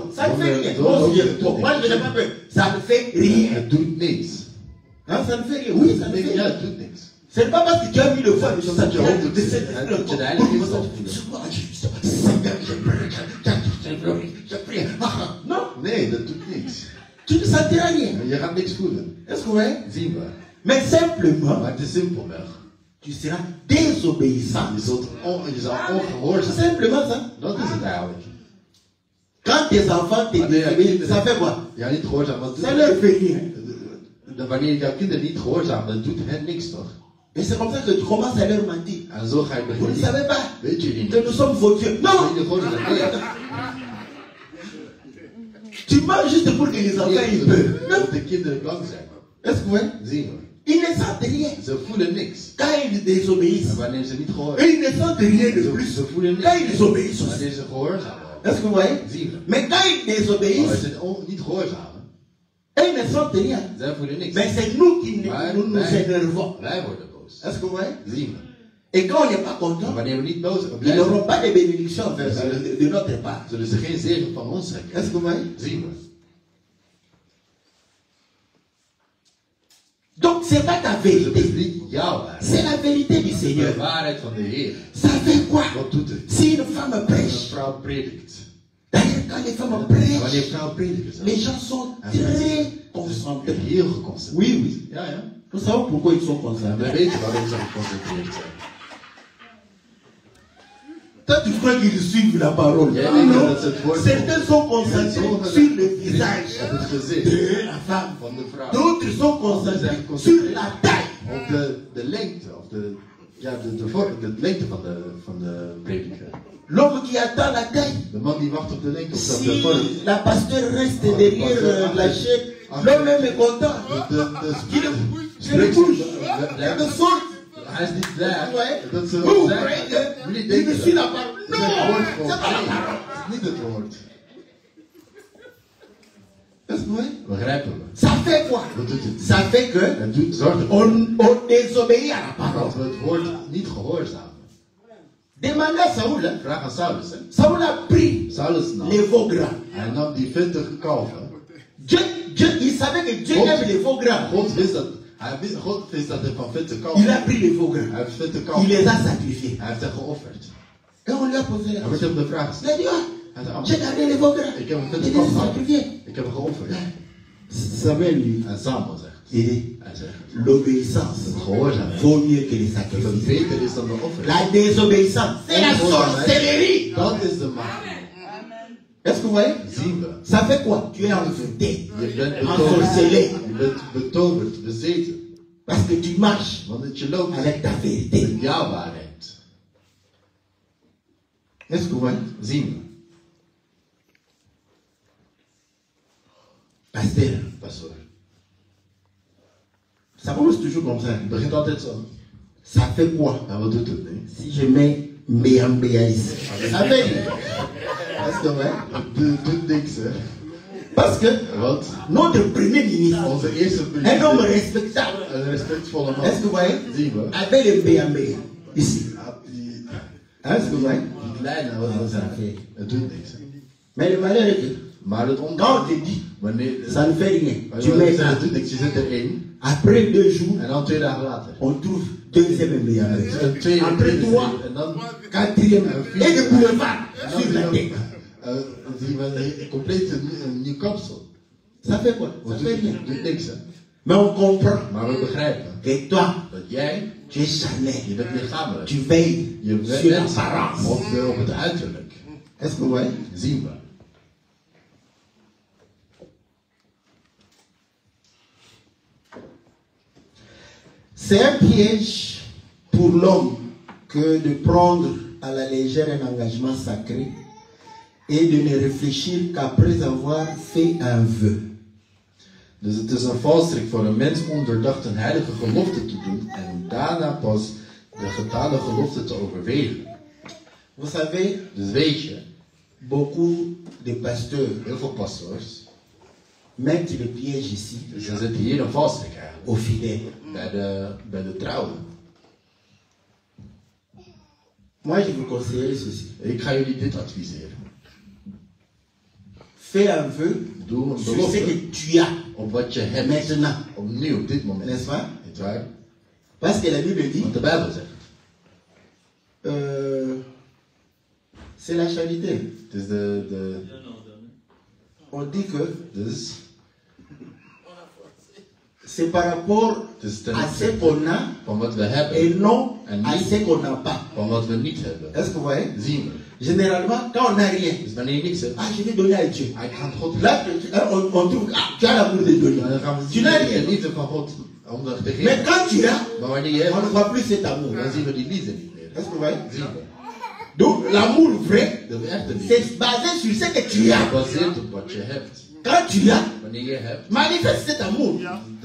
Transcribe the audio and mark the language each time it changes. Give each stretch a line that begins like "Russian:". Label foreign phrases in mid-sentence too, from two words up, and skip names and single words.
French: Ça ne fait rien. Moi, je n'ai pas peur. Ça ne fait rien. Hein, ça ne fait rien. Oui, ça ne fait rien. Ce n'est pas parce que tu as mis le feu sur ça que tu as de cette non.
Dutch: Nee, dat doet niks.
French: Tu ne sentiras rien.
Dutch: Je gaat niks voelen.
French: Est-ce que vous voyez?
Dutch: Zien we.
French: Mais simplement,
Dutch: Maar het is simpelweg.
French: tu seras désobéissant.
Dutch: Je zal ongehoorzaam.
French: Simplement ça.
Dutch: Dat is het eigenlijk.
French: Quand tes enfants te désobéissent, ça fait quoi?
Dutch: Ja, niet gehoorzaam.
French: Ça leur fait rien.
Dutch: Wanneer jouw kinderen niet gehoorzaam, dan doet hen niks toch?
French: Et c'est comme ça que tu commences à leur mentir.
Dutch: En zo ga je
French: Vous ne
Dutch: beginnen.
French: savez pas
Dutch: Weet je niet?
French: que nous sommes vos dieux. Non! Tu mens juste pour que les enfants aient peur. Non.
Dutch: De kinderen bang zijn.
French: Est-ce que vous voyez?
Dutch: Zien we.
French: Ils ne sentent rien.
Dutch: Ze voelen niks.
French: Quand ils désobéissent.
Dutch: En wanneer ze niet gehoorzaam
French: Et ils ne sentent rien de plus.
Dutch: Ze voelen niks.
French: Quand ils désobéissent.
Dutch: Wanneer ze gehoorzaam
French: Est-ce que vous voyez?
Dutch: Zien we.
French: Mais quand ils
Dutch: Maar
French: désobéissent,
Dutch: ze zijn niet gehoorzaam.
French: ils ne sentent rien.
Dutch: Zij voelen niks.
French: Mais c'est nous qui nous énervons.
Dutch: Wij worden boos.
French: Est-ce que vous voyez?
Dutch: Zien we.
French: Et quand on n'est pas content,
Dutch: Maar wanneer we niet boos zijn,
French: ils n'auront pas de bénédiction de notre part.
Dutch: zullen ze geen zegen van ons trekken.
French: Est-ce que vous voyez?
Dutch: Zien we.
French: Donc c'est pas ta
Dutch: Dus het is
French: vérité.
Dutch: niet jouw waarheid.
French: C'est la vérité du Seigneur.
Dutch: De waarheid van de Heer.
French: Ça fait quoi?
Dutch: Wat doet het?
French: Si une femme
Dutch: Als een
French: prêche,
Dutch: vrouw predikt.
French: d'ailleurs quand les femmes
Dutch: En wanneer
French: prêchent,
Dutch: vrouwen prediken,
French: les gens sont très concentrés.
Dutch: heel geconcentreerd.
French: Oui, oui.
Dutch: Ja, ja.
French: Nous savons pourquoi ils sont
Dutch: En we
French: concentrés.
Dutch: weten waarom ze geconcentreerd zijn.
French: Toi, tu crois qu'ils suivent la parole.
Dutch: Jij
French: Non,
Dutch: denkt
French: non.
Dutch: dat ze het woord
French: Certains sont concentrés sur le visage
Dutch: op het gezicht
French: de la femme.
Dutch: van de vrouw.
French: D'autres sont concentrés sur la taille.
Dutch: Op de lengte, of de lengte van de prediker.
French: L'homme qui attend la taille.
Dutch: De man die wacht op de lengte, of de
French: Si
Dutch: vorm.
French: la pasteur reste derrière la chaîne, l'homme même est content. Qu'il le bouge.
Dutch: Ja,
French: De sorte.
Dutch: hij is niet blij
French: Ouais.
Dutch: dat ze
French: Vous
Dutch: zeggen.
French: croyez
Dutch: Jullie
French: qu'il
Dutch: denken
French: ne suit
Dutch: dat.
French: la parole.
Dutch: Het is het woord
French: Non,
Dutch: van
French: c'est pas la
Dutch: God.
French: parole.
Dutch: Het is niet het woord.
French: Est-ce que vous voyez?
Dutch: Begrijpen we?
French: Ça fait quoi?
Dutch: Wat doet het?
French: Ça fait que
Dutch: Het zorgt ervoor
French: on désobéit à la parole.
Dutch: dat we het woord niet gehoorzamen.
French: Demandez à Saoul. Hein?
Dutch: Vraag aan Saulus. Hè?
French: Saoul a pris
Dutch: Saulus nam.
French: les veaux gras.
Dutch: Hij nam die vettige kalven.
French: Il savait que Dieu aime les veaux gras.
Dutch: God wist dat hij van vette kalven.
French: Il a pris les veaux gras.
Dutch: Hij heeft vette
French: Il
Dutch: kalven.
French: les a sacrifiés.
Dutch: Hij heeft hen geofferd.
French: Et on lui a posé la
Dutch: Hij werd
French: question.
Dutch: hem de vraag
French: Il a dit,
Dutch: gesteld. ah, Hij zei,
French: j'ai gardé les veaux gras.
Dutch: ik heb een
French: Il
Dutch: vette
French: les
Dutch: kalf
French: a
Dutch: gehad.
French: sacrifiés.
Dutch: Ik heb hem geofferd.
French: Samuel lui
Dutch: En Samuel zegt. Hij zegt,
French: L'obéissance
Dutch: gehoorzaamheid.
French: vaut mieux que les
Dutch: Dat het
French: sacrifices.
Dutch: beter is dan de offer.
French: La désobéissance, c'est la sorcellerie.
Dutch: Dat is de macht.
French: Est-ce que vous voyez?
Dutch: Zien we.
French: Ça fait quoi? Tu es envoûté,
Dutch: Je bent
French: ensorcelé,
Dutch: Je bent betoverd, bezeten.
French: parce que tu marches
Dutch: Want je loopt
French: avec ta vérité.
Dutch: met jouw waarheid.
French: Est-ce que vous voyez?
Dutch: Zien we.
French: Pasteur,
Dutch: Pastoor.
French: ça commence toujours comme ça.
Dutch: Het begint altijd zo.
French: Ça fait quoi?
Dutch: Nou, wat doet het nu?
French: Si je mets Mbéa ici. Ça fait rien. Est-ce que vous voyez?
Dutch: Het doet niks, hè.
French: Parce que
Dutch: Want
French: notre premier ministre,
Dutch: onze eerste
French: un homme
Dutch: premier,
French: respectable,
Dutch: een respectvolle man,
French: est-ce que vous voyez?
Dutch: zien we.
French: Avec le Mbéa ici.
Dutch: Die
French: Est-ce que vous voyez?
Dutch: kleine,
French: Ça fait.
Dutch: het doet niks.
French: Mais le malheur est que
Dutch: Maar het
French: quand on
Dutch: ondanks,
French: te dit,
Dutch: wanneer,
French: ça ne fait rien. Tu
Dutch: wanneer
French: mets
Dutch: ze
French: ça.
Dutch: het doet niks, je zet erin,
French: Après 2 jours,
Dutch: en dan 2 dagen later.
French: on trouve deuxième Mbéa.
Dutch: Een tweede,
French: Après 3,
Dutch: en dan,
French: quatrième. Et le boulevard
Dutch: en dan
French: sur la tête.
Dutch: zien we een compleet een nieuw kapsel.
French: Ça fait quoi? Ça
Dutch: Het
French: fait rien.
Dutch: doet niks, hè.
French: Mais on comprend
Dutch: Maar we begrijpen
French: que toi,
Dutch: dat jij,
French: tu es charnel.
Dutch: je bent lichamelijk.
French: Tu veilles
Dutch: Je
French: sur
Dutch: bent
French: l'apparence.
Dutch: op het uiterlijk.
French: Est-ce que vous voyez?
Dutch: Zien we.
French: C'est un piège pour l'homme que de prendre à la légère un engagement sacré et de ne réfléchir qu'après avoir fait un vœu.
Dutch: Dus het is een valstrik voor een mens ondoordacht een heilige gelofte te doen en daarna pas de gedane gelofte te overwegen.
French: Vous savez,
Dutch: Dus weet je,
French: beaucoup de pasteurs
Dutch: heel veel pastors,
French: mettent le piège ici
Dutch: dus er zit hier een valstrik eigenlijk,
French: aux fidèles.
Dutch: bij de trouwen.
French: Moi, je vous conseillerais ceci.
Dutch: Ik ga jullie dit adviseren.
French: Fais un vœu
Dutch: Doe een
French: sur ce
Dutch: belofte
French: que tu as
Dutch: op wat je hebt,
French: maintenant.
Dutch: op nu, op dit moment.
French: N'est-ce pas?
Dutch: Niet waar?
French: Parce que la Bible dit,
Dutch: Want de Bijbel zegt,
French: c'est la charité.
Dutch: het is
French: On dit que
Dutch: dus,
French: c'est par rapport
Dutch: het is ten
French: à ce
Dutch: opzichte
French: qu'on a
Dutch: van wat we
French: et
Dutch: hebben
French: non
Dutch: en
French: à ce
Dutch: niet
French: qu'on n'a pas.
Dutch: van wat we niet hebben.
French: Est-ce que vous voyez?
Dutch: Zien we.
French: Généralement, quand on n'a rien,
Dutch: Dus wanneer je niks hebt,
French: ah, je vais donner à Dieu.
Dutch: hij gaat God.
French: Là, on trouve, ah, tu as l'amour de donner.
Dutch: Dan gaan we
French: Tu
Dutch: zien
French: n'as
Dutch: de
French: rien.
Dutch: liefde van God om dat te
French: Mais
Dutch: geven.
French: quand tu as,
Dutch: Maar wanneer je
French: on ne
Dutch: hebt,
French: voit plus cet amour.
Dutch: dan zien we die liefde niet meer.
French: Est-ce que vous voyez?
Dutch: Zien we.
French: Donc, l'amour vrai,
Dutch: De echte liefde
French: c'est basé sur ce que tu as.
Dutch: gebaseerd op wat je hebt.
French: Quand tu as,
Dutch: Wanneer je hebt,
French: manifeste cet amour
Dutch: dan